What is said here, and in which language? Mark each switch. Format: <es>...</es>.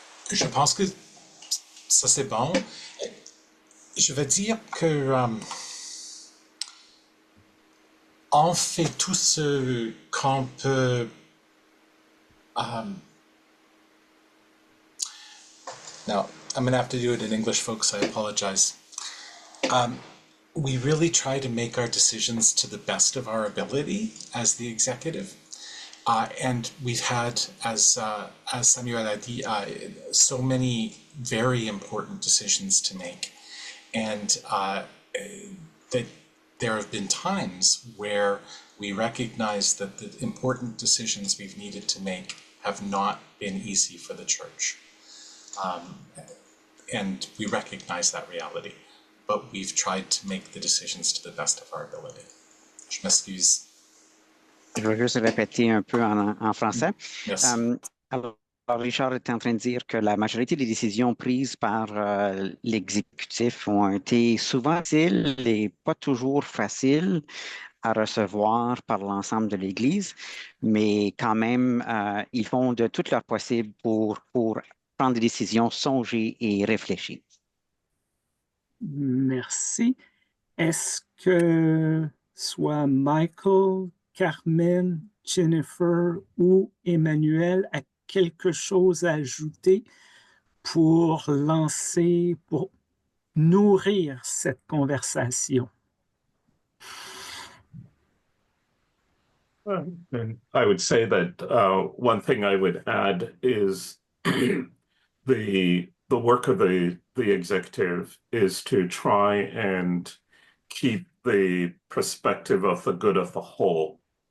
<fr>Je pense que ça c'est bon. Je veux dire que on fait tout ce qu'on peut.</fr> <en>Now, I'm going to have to do it in English, folks. I apologize. We really try to make our decisions to the best of our ability as the executive. And we've had, as Samuel had dit, so many very important decisions to make. And that there have been times where we recognize that the important decisions we've needed to make have not been easy for the church. And we recognize that reality, but we've tried to make the decisions to the best of our ability.</en> <fr>Je m'excuse. Je vais juste répéter un peu en français.</fr> <en>Yes.</en> <fr>Alors, Richard était en train de dire que la majorité des décisions prises par l'exécutif ont été souvent faciles et pas toujours faciles à recevoir par l'ensemble de l'Église, mais quand même, ils font de tout leur possible pour prendre des décisions songées et réfléchies. Merci. Est-ce que soit Michael, Carmen, Jennifer ou Emmanuel a quelque chose à ajouter pour lancer, pour nourrir cette conversation?</fr> <en>And I would say that one thing I would add is the work of the executive is to try and keep the perspective of the good of the whole.</en>